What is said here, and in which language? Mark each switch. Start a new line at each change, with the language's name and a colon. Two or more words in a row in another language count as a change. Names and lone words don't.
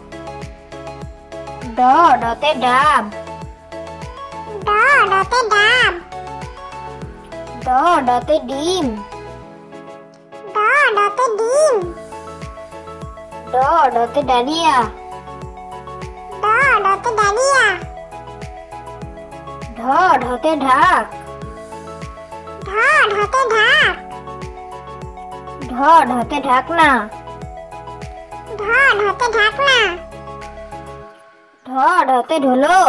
Bangla: ড ডতে ডাব। ড ডতে ডাব। ড ডতে ডিম। ড ডতে ডিম। ড ডতে ডালিয়া। ড ডতে ডালিয়া। ঢ ঢতে ঢাক। ঢ ঢতে ঢাক। ঢ ঢতে ঢাকনা। ঢ ঢতে ঢাকনা। ঢ ঢতে ঢোলক।